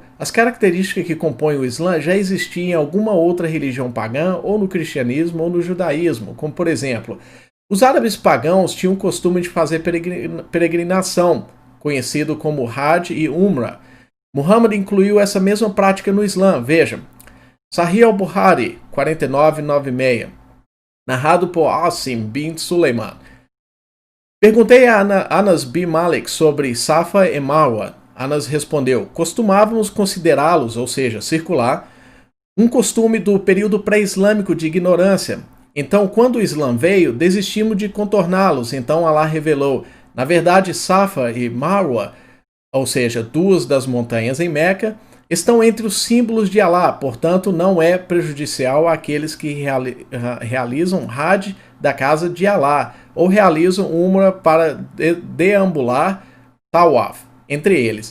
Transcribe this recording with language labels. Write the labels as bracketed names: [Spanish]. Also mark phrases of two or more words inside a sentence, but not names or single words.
[Portuguese] As características que compõem o Islã já existiam em alguma outra religião pagã, ou no cristianismo, ou no judaísmo, como por exemplo, os árabes pagãos tinham o costume de fazer peregrinação, conhecido como Hajj e Umrah. Muhammad incluiu essa mesma prática no Islã. Veja, Sahih al-Bukhari, 4996, narrado por Asim bin Suleiman. Perguntei a Anas bin Malik sobre Safa e Marwa. Anas respondeu: costumávamos considerá-los, ou seja, circular, um costume do período pré-islâmico de ignorância. Então, quando o Islã veio, desistimos de contorná-los. Então Allah revelou: na verdade, Safa e Marwa, ou seja, duas das montanhas em Meca, estão entre os símbolos de Allah, portanto não é prejudicial àqueles que realizam Hajj da casa de Allah, ou realizam Umrah para deambular Tawaf, entre eles.